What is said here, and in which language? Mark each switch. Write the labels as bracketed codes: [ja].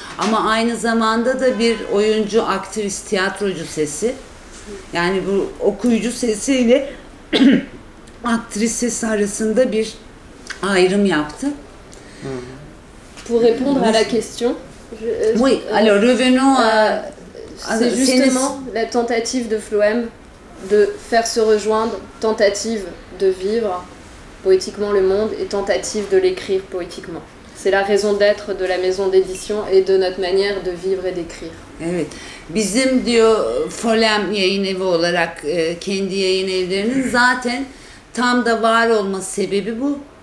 [tr] Ama aynı zamanda da bir oyuncu, aktris, tiyatrocu sesi. Yani bu okuyucu sesiyle aktris sesi arasında bir ayrım yaptı. [fr] Pour répondre à la question, Oui, alors revenons à... c'est justement la tentative de Floem de faire se rejoindre, tentative de vivre poétiquement le monde et tentative de l'écrire poétiquement. C'est la raison d'être de la maison d'édition et de notre manière de vivre et d'écrire. [tr] Evet. Bizim diyor Folem Yayın Evi olarak kendi yayın evlerinin zaten tam da var olması sebebi bu.